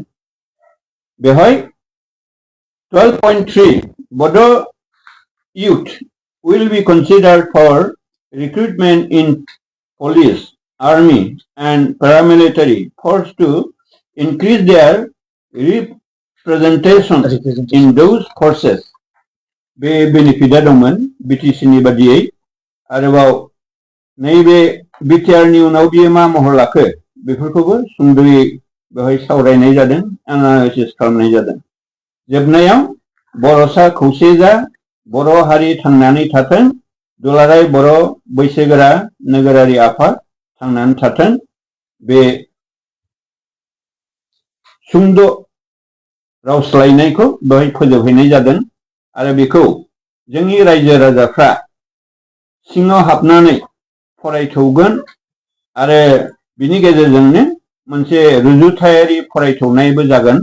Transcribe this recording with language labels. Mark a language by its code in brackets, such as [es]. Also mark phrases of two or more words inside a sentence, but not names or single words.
[en] बेवहाय 12.3 Bodo youth will be considered for recruitment in police, army and paramilitary force to increase their representation in those forces. [brx] बे बेनिफिटआ दंमोन BTCनि बादियै आरोबाव नैबे BTRनि उनाव बियो मा महर लाखो बेफोरखौबो सुंद'यै बेवहाय सावरायनाय जादों एनालाइसिस खालामनाय जादों। जोबनायाव बर'सा खौसे जा बर' हारि थांनानै थाथों दुलाराय बर' बैसोगोरा नोगोरारि आफाद थांनानै थाथों बे सुंद' राव सोलायनायखौ बेवहाय फोजोबहैनाय जादों आरो बेखौ जोंनि रायजो राजाफ्रा सिङाव हाबनानै फरायथौगोन आरो बिनि गेजेरजोंनो मोनसे रुजुथायारि फरायथौनायबो जागोन।